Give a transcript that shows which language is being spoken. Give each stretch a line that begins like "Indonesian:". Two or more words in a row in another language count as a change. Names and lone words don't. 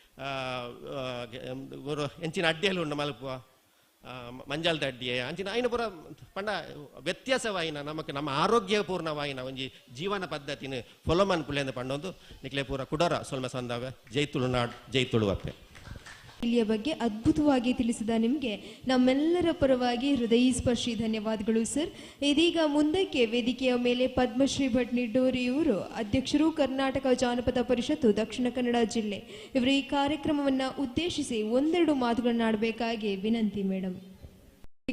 Tulu: ಎಂಚಿನ ಅಡ್ಡಿಯಲ್ಲಿ ಉಂಡು ಮಲ್ಪುವ ಮಂಜಾಲ್ದ ಅಡ್ಡಿಯೇ ಅಂಚಿನ ಐನ ಪುರ ಪಂಡ ವ್ಯತ್ಯಾಸವಾಯಿನ ನಮಕ್ ನಮ್ಮ ಆರೋಗ್ಯಪೂರ್ಣವಾಯಿನ ಒಂಜಿ ಜೀವನ ಪದ್ಧತಿನ ಫಾಲೋ ಮನ್ಪುಲೆ ಅಂತ ಪಂಡೊಂದು ನಿಕ್ಲೆ ಪೂರ ಕುಡರ ಸೊಲ್ಮೆ ಸಂದಾವ ಜೈ ತುಳುನಾಡ್ ಜೈ ತುಳುವಪ್ಪೆ
Kannada: ಇಲ್ಲಿಯ ಬಗ್ಗೆ ಅದ್ಭುತವಾಗಿ ತಿಳಿಸಿದ ನಿಮಗೆ ನಮ್ಮೆಲ್ಲರ ಪರವಾಗಿ ಹೃದಯ ಸ್ಪರ್ಶಿ ಧನ್ಯವಾದಗಳು ಸರ್. ಇದೀಗ ಮುಂದಕ್ಕೆ ವೇದಿಕೆಯ ಮೇಲೆ ಪದ್ಮಶ್ರೀ ಭಟ್ ನಿಡ್ಡೋರಿ ಇವರು ಅಧ್ಯಕ್ಷರು ಕರ್ನಾಟಕ ಜಾನಪದ ಪರಿಷತ್ತು ದಕ್ಷಿಣ ಕನ್ನಡ ಜಿಲ್ಲೆ. ಇವರು ಈ ಕಾರ್ಯಕ್ರಮವನ್ನು ಉದ್ದೇಶಿಸಿ ಒಂದೆರಡು ಮಾತುಗಳನ್ನಾಡಬೇಕಾಗಿ ವಿನಂತಿ ಮೇಡಮ್.